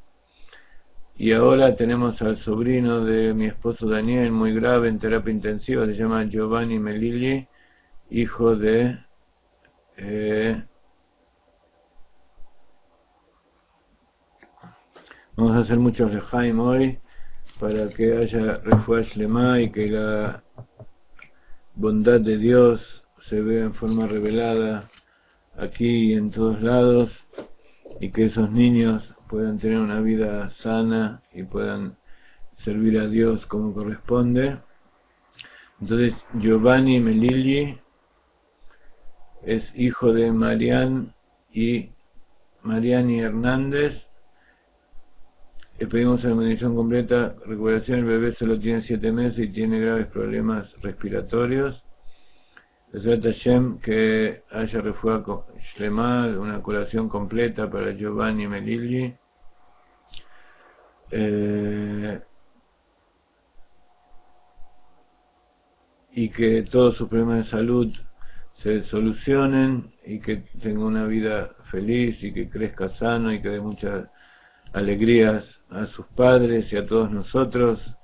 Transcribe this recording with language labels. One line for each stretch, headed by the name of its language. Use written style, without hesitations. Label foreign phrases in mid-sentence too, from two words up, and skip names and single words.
Spanish: Y ahora tenemos al sobrino de mi esposo Daniel, muy grave, en terapia intensiva, se llama Giovanni Melilli, hijo de... vamos a hacer muchos lejaim hoy, para que haya
Hebrew: רפואה שלמה
Spanish: y que la bondad de Dios se vea en forma revelada aquí y en todos lados, y que esos niños puedan tener una vida sana y puedan servir a Dios como corresponde. Entonces, Giovanni Melilli es hijo de Mariani Hernández. Le pedimos la bendición completa, recuperación. El bebé solo tiene 7 meses y tiene graves problemas respiratorios.
Hebrew: בעזרת השם,
Spanish: que haya
Hebrew: רפואה שלמה,
Spanish: una curación completa para Giovanni Melilli. Y que todos sus problemas de salud se solucionen, y que tenga una vida feliz, y que crezca sano, y que dé muchas alegrías a sus padres y a todos nosotros,